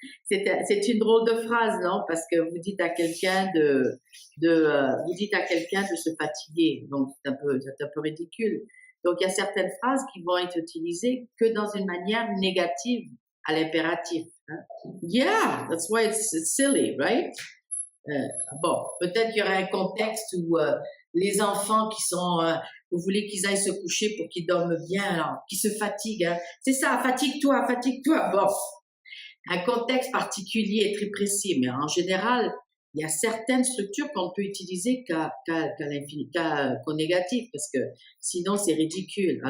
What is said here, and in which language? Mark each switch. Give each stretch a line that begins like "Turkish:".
French: C'est une drôle de phrase, non? Parce que vous dites à quelqu'un vous dites à quelqu'un de se fatiguer. Donc, c'est un peu ridicule. Donc, il y a certaines phrases qui vont être utilisées que dans une manière négative à l'impératif. Hein?
English: Yeah, that's why it's silly, right?
French: Bon, peut-être qu'il y aurait un contexte où les enfants qui sont, vous voulez qu'ils aillent se coucher pour qu'ils dorment bien, alors, qu'ils se fatiguent. Hein? C'est ça, fatigue-toi, fatigue-toi. Bon, un contexte particulier est très précis, mais en général, il y a certaines structures qu'on peut utiliser qu'au négatif, parce que sinon c'est ridicule.